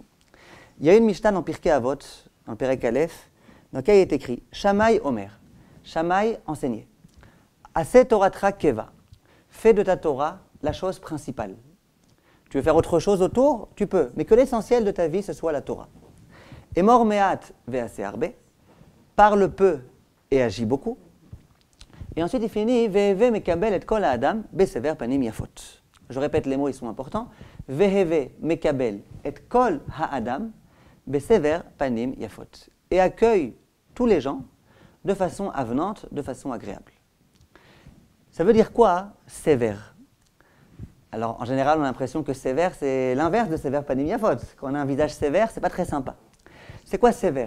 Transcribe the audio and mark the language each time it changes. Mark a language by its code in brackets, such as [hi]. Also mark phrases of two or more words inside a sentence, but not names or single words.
[fr] Il y a une Mishnah dans Pirkei Avot, dans le [he] פרק א, [fr] dans laquelle il est écrit Shammai Omer, Shammai enseignait, [he] עשה תורתך קבע, [fr] fais de ta Torah la chose principale. Tu veux faire autre chose autour? Tu peux, mais que l'essentiel de ta vie ce soit la Torah. [he] אמור מעט ועשה הרבה, [fr] parle peu et agis beaucoup. Et ensuite, il finit [he] והוי מקבל את כל האדם בסבר פנים יפות. [fr] Je répète les mots, ils sont importants. [he] והוי מקבל את כל האדם בסבר פנים יפות. [fr] Et accueille tous les gens de façon avenante, de façon agréable. Ça veut dire quoi, sévère? Alors, en général, on a l'impression que sévère, c'est l'inverse de sévère [he] פנים יפות. [fr] Quand on a un visage sévère, c'est pas très sympa. C'est quoi sévère?